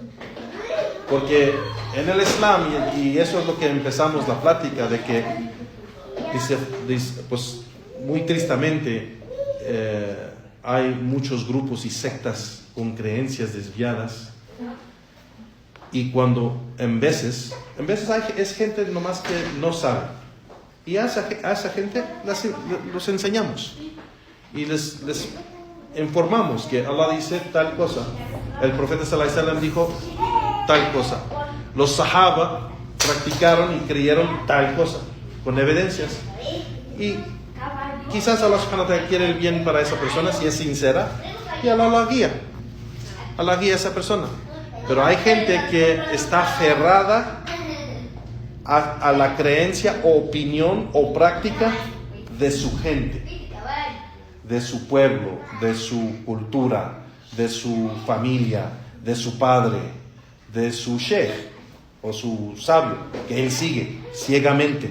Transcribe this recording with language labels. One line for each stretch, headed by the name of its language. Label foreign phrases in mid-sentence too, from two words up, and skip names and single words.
Spanish: Porque en el Islam, y eso es lo que empezamos la plática, de que dice, pues muy tristemente hay muchos grupos y sectas con creencias desviadas, y cuando en veces es gente nomás que no sabe, y a esa gente los enseñamos y les informamos que Allah dice tal cosa, el profeta
Arabic: صلى الله عليه وسلم
Spanish: dijo tal cosa, los sahaba practicaron y creyeron tal cosa con evidencias, y quizás
Arabic: الله سبحانه وتعالى
Spanish: quiere el bien para esa persona si es sincera, y Allah la guía a esa persona. Pero hay gente que está aferrada a la creencia o opinión o práctica de su gente, de su pueblo, de su cultura, de su familia, de su padre, de su sheikh o su sabio, que él sigue ciegamente.